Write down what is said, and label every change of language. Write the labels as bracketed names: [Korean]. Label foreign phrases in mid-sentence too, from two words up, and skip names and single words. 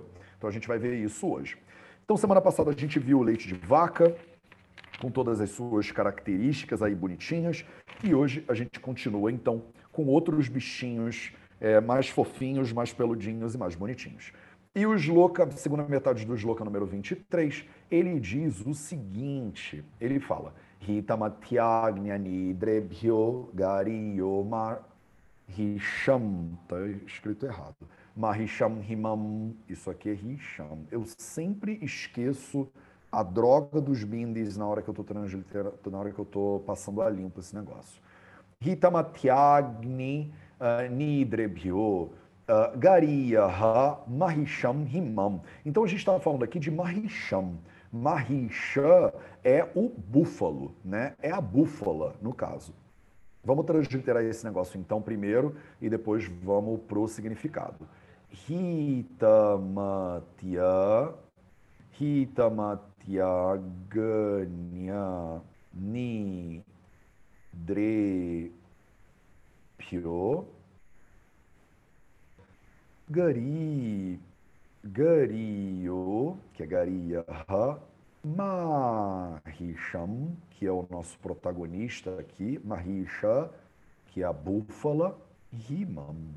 [Portuguese] Então a gente vai ver isso hoje. Então semana passada a gente viu o leite de vaca, com todas as suas características aí bonitinhas, e hoje a gente continua então com outros bichinhos mais fofinhos, mais peludinhos e mais bonitinhos. E o Shloka, segunda metade do Shloka número 23, ele diz o seguinte, ele fala, [Sanskrit] हितमत्यग्न्यनि द्रेभ्यो गरीयो माहिषम्, [Portuguese] tá escrito errado, [Sanskrit] माहिषं हिमम्, [Portuguese] isso aqui é hisham. Eu sempre esqueço a droga dos bindis na hora que eu tô transliterando, na hora que eu tô passando a limpo esse negócio. [Sanskrit] हितमत्यग्नि निद्रेभ्यो गरीयः माहिषं हिमम्. [Portuguese] Então a gente estava falando aqui de mahisham. Mahisha é o búfalo, né? É a búfala, no caso. Vamos transliterar esse negócio então primeiro e depois vamos pro significado. [Sanskrit] हितमत्य हितमत्यगन्य निद्रेभ्यो गरीयो, [Portuguese] que é [Sanskrit] गरीयः, माहिषम्, [Portuguese] que é o nosso protagonista aqui, Mahisha, que é a búfala, Himam.